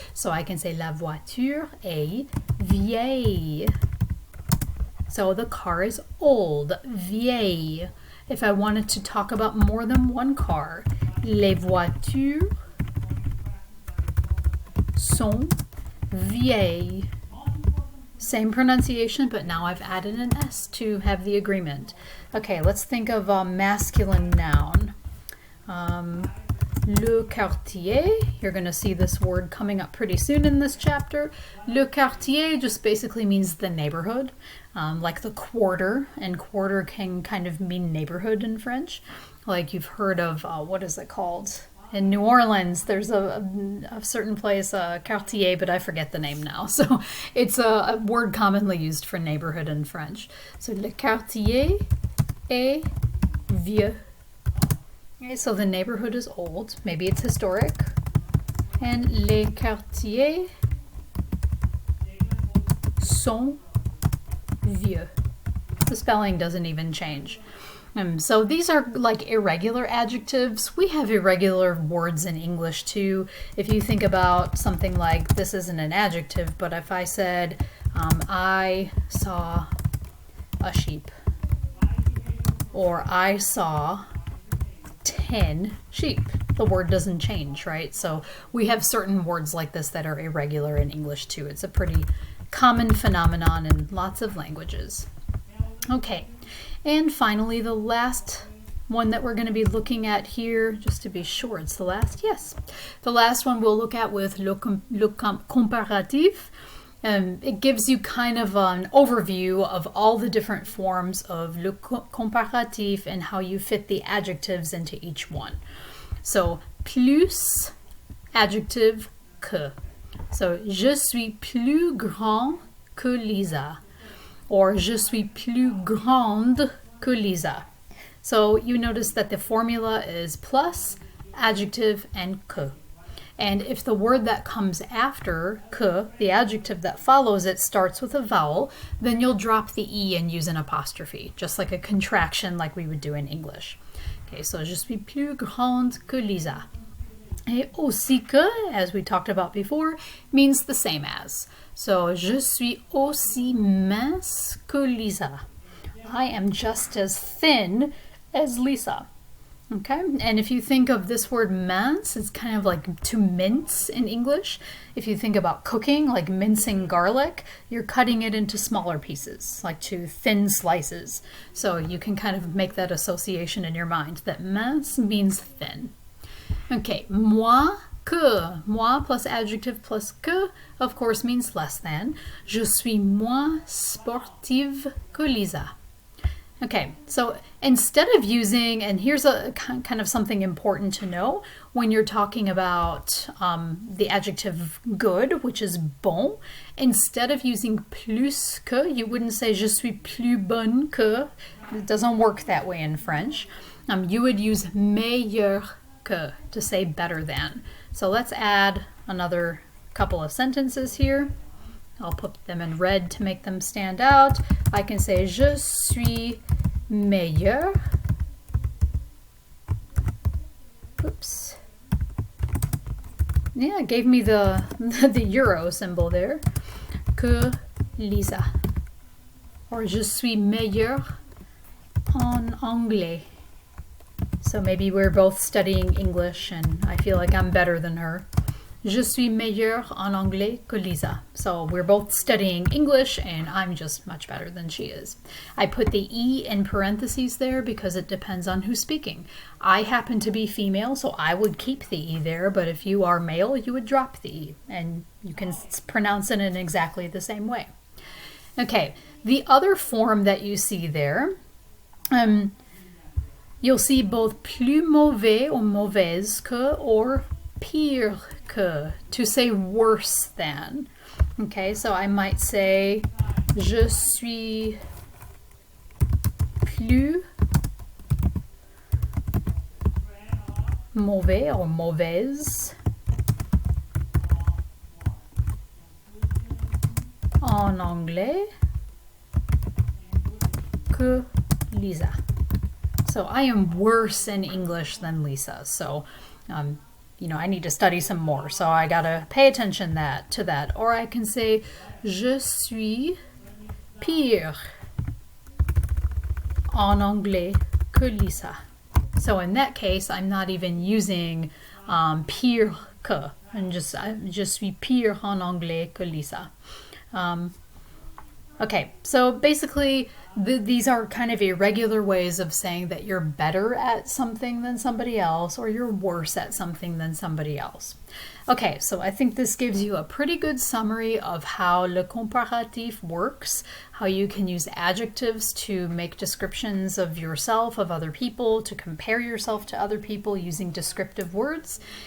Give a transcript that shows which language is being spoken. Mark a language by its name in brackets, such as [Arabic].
[English] So I can say [French] la voiture est vieille. [English] So the car is old, vieille. If I wanted to talk about more than one car, [French] les voitures sont vieilles. [English] Same pronunciation, but now I've added an S to have the agreement. Okay, let's think of a masculine noun. Le quartier, you're going to see this word coming up pretty soon in this chapter. Le quartier just basically means the neighborhood, like the quarter, and quarter can kind of mean neighborhood in French. Like you've heard of, what is it called? In New Orleans, there's a certain place, quartier, but I forget the name now. So it's a word commonly used for neighborhood in French. [French] So le quartier est vieux. [English] Okay, so the neighborhood is old. Maybe it's historic. [French] And les quartiers sont vieux. [English] The spelling doesn't even change. So these are like irregular adjectives. We have irregular words in English too. If you think about something like, this isn't an adjective, but if I said, I saw a sheep, or I saw 10 sheep, the word doesn't change, right? So we have certain words like this that are irregular in English too. It's a pretty common phenomenon in lots of languages. Okay. And finally, the last one that we're going to be looking at here, just to be sure it's the last, yes. The last one we'll look at with le comparative. It gives you kind of an overview of all the different forms of le comparatif and how you fit the adjectives into each one. So, plus, adjective, que. [French] So, je suis plus grand que Lisa. Or je suis plus grande que Lisa. [English] So you notice that the formula is plus, adjective, and que. And if the word that comes after que, the adjective that follows it, starts with a vowel, then you'll drop the E and use an apostrophe, just like a contraction like we would do in English. Okay, so [French] je suis plus grande que Lisa. Et aussi que, [English] as we talked about before, means the same as. [French] So, je suis aussi mince que Lisa. [English] I am just as thin as Lisa. Okay, and if you think of this word mince, it's kind of like to mince in English. If you think about cooking, like mincing garlic, you're cutting it into smaller pieces, like to thin slices. So you can kind of make that association in your mind that mince means thin. Okay, moi que. Moi plus adjective plus que, of course, means less than. [French] Je suis moins sportive que Lisa. [English] Okay, so instead of using, and here's a kind of something important to know when you're talking about the adjective good, which is bon, instead of using plus que, you wouldn't say [French] je suis plus bonne que. [English] It doesn't work that way in French. You would use meilleur que to say better than. So let's add another couple of sentences here. I'll put them in red to make them stand out. I can say [French] je suis meilleur. [English] Oops. Yeah, it gave me the euro symbol there. [French] Que Lisa. Or je suis meilleur en anglais. [English] So maybe we're both studying English and I feel like I'm better than her. [French] Je suis meilleur en anglais que Lisa. [English] So we're both studying English and I'm just much better than she is. I put the E in parentheses there because it depends on who's speaking. I happen to be female, so I would keep the E there, but if you are male, you would drop the E and you can pronounce it in exactly the same way. Okay, the other form that you see there, you'll see both plus mauvais or mauvaise que or pire que, to say worse than. Okay, so I might say [French] je suis plus mauvais or mauvaise en anglais que Lisa. [English] So I am worse in English than Lisa. So, I need to study some more. So I gotta pay attention to that. Or I can say, [French] je suis pire en anglais que Lisa. [English] So in that case, I'm not even using pire que. [French] And just, je suis pire en anglais que Lisa. [English] Okay, so basically these are kind of irregular ways of saying that you're better at something than somebody else or you're worse at something than somebody else. Okay, so I think this gives you a pretty good summary of how le comparatif works, how you can use adjectives to make descriptions of yourself, of other people, to compare yourself to other people using descriptive words.